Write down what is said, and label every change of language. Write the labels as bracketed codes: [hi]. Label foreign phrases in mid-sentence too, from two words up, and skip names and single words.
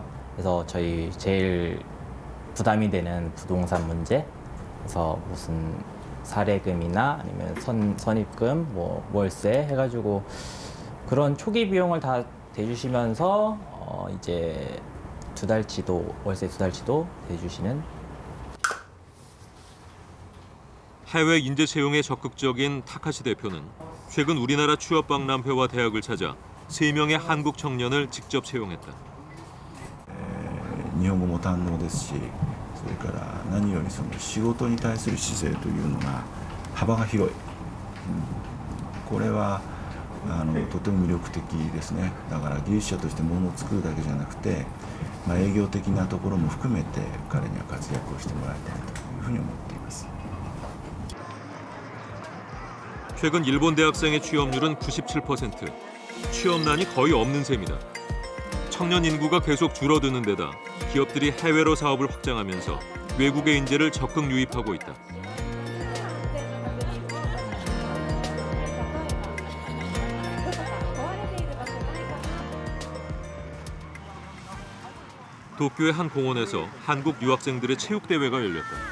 [ko] 그래서 저희 제일 부담이 되는 부동산 문제, 그래서 무슨 사례금이나 아니면 선입금, 뭐 월세 해가지고 그런 초기 비용을 다 대주시면서 이제 월세 2달치도 대주시는. 해외 인재 채용에 적극적인 타카시 대표는 최근 우리나라 취업 박람회와 대학을 찾아 3명의 한국 청년을 직접 채용했다. [ja] 日本語も堪能ですし、それから何よりその仕事に対する姿勢というのが幅が広い、これはとても魅力的ですね。だから技術者としてものを作るだけじゃなくて、営業的なところも含めて彼には活躍をしてもらいたいというふうに思っています。 [ko] 최근 일본 대학생의 취업률은 97%, 취업난이 거의 없는 셈이다. 청년 인구가 계속 줄어드는 데다 기업들이 해외로 사업을 확장하면서 외국의 인재를 적극 유입하고 있다. 도쿄의 한 공원에서 한국 유학생들의 체육대회가 열렸다.